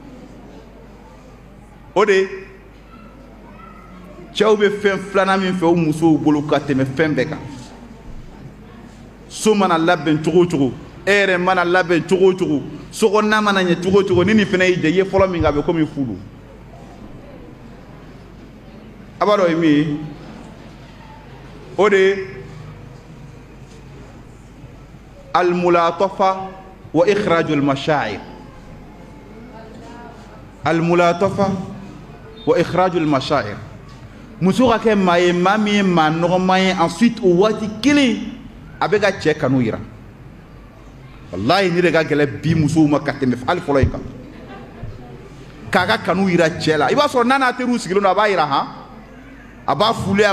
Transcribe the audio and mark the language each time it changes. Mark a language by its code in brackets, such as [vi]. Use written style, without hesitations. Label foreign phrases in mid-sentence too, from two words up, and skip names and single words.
[bm] o de cɛw bɛ fɛn filanan min fɛ u musow bolo ka tɛmɛ fɛn bɛɛ kan so mana labɛn cogo o cogo e yɛrɛ mana labɛn cogo o cogo sokɔnɔna mana ɲɛ cogo o cogo ni nin fana y'i diya i ye fɔlɔ min kɛ a bɛ komi fudu a b'a dɔn o ye min ye o de ye [ar] الملاطفة وإخراج المشاعر الملاطفة وإخراج المشاعر [bm] muso ka kɛ maa ye maa min ye maa nɔgɔman ye ensuite o waati kelen a bɛ ka cɛ kanu yira wallahi ni de ka gɛlɛn bi musow ma ka tɛmɛ hali fɔlɔ in kan k'a ka kanu yira cɛ la i b'a sɔrɔ n'a n'a teriw sigilen don a b'a yira han a b'a fule a